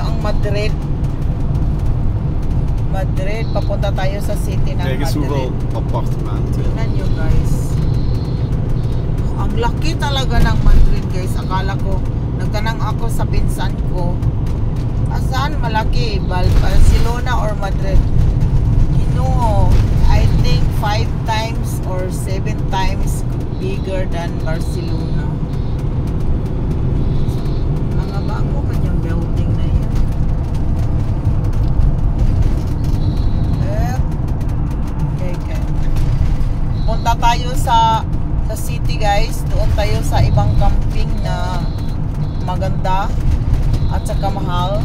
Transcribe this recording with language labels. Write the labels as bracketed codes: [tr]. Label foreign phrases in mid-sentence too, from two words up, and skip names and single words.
[tl] Madrid. Madrid, papunta tayo sa city ng [nl] Kijk eens Madrid. hoeveel appartementen. [tl] Tingnan nyo guys. Ang laki talaga ng Madrid guys. Akala ko, nagtanong ako sa pinsan ko, saan malaki? Barcelona or Madrid? [en] Kinuho, I think 5 times or 7 times bigger than Barcelona. [tl] Mga bago kanyang building na yan. Okay. Punta tayo sa city guys. Doon tayo sa ibang camping na maganda at saka mahal.